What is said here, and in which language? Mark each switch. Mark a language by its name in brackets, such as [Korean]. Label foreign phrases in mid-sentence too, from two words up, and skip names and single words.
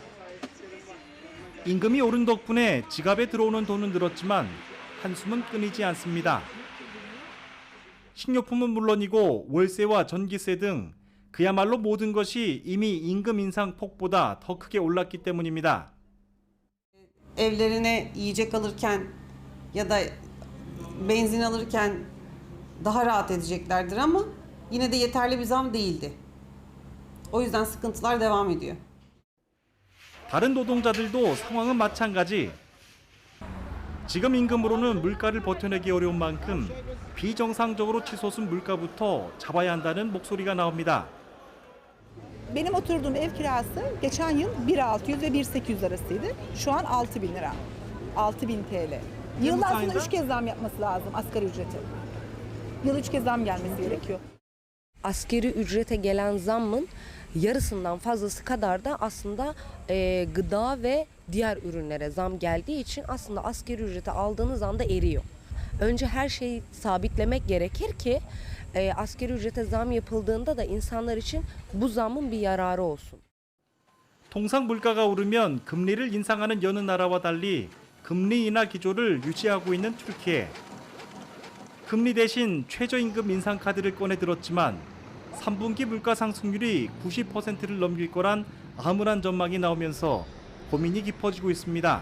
[Korean] 임금이 오른 덕분에 지갑에 들어오는 돈은 늘었지만 한숨은 끊이지 않습니다. 식료품은 물론이고 월세와 전기세 등 그야말로 moden 것이 이미 임금 인상 폭보다 더 크게 올랐기 때문입니다. [Turkish] Evlerine yiyecek alırken ya da benzin alırken daha rahat edeceklerdir ama yine de yeterli bir zam değildi. O yüzden sıkıntılar devam ediyor. 다른 노동자들도 상황은 마찬가지. 지금 임금으로는 물가를 버텨내기 어려운 만큼 비정상적으로 치솟은 물가부터 잡아야 한다는 목소리가 나옵니다. Benim oturduğum ev kirası geçen yıl 1.600 ve 1.800 arasıydı. Şu an 6.000 lira. 6.000 TL. Yılda aslında 3 kez zam yapması lazım asgari ücreti. Yıl 3 kez zam gelmesi gerekiyor. Asgari ücrete gelen zammın yarısından fazlası kadar da aslında gıda ve diğer ürünlere zam geldiği için aslında asgari ücreti aldığınız anda eriyor. Önce her şeyi sabitlemek gerekir ki asgari ücrete zam yapıldığında da insanlar için bu zamın bir yararı olsun. [Korean] 통상 물가가 오르면 금리를 인상하는 여느 나라와 달리 금리 인하 기조를 유지하고 있는 튀르키예. 금리 대신 최저임금 인상 카드를 꺼내 들었지만 3분기 물가 상승률이 90%를 넘길 거란 암울한 전망이 나오면서 고민이 깊어지고 있습니다.